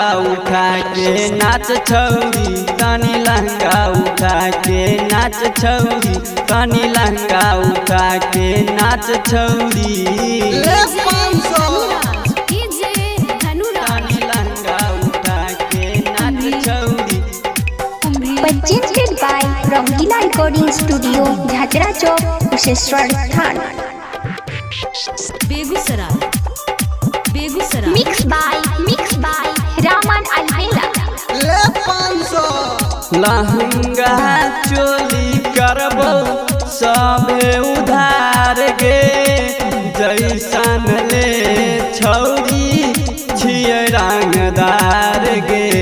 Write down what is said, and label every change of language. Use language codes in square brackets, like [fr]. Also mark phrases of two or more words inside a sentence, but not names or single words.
[mai] उठा के नाच छौरी तानी लहंगा उठा के नाच छौरी तानी लहंगा उठा के नाच छौरी ले 500 तानी लहंगा उठा के नाच छौरी [en] Presented by Rangila Recording Studio, Jhajra Chowk, Kusheshwar Sthan। बेगूसराय Mix by Raman Alvela। [mai] ले 500 लहंगा चोली करबो सबे उधार गे जैसन ले छौरी छियै रंगदार गे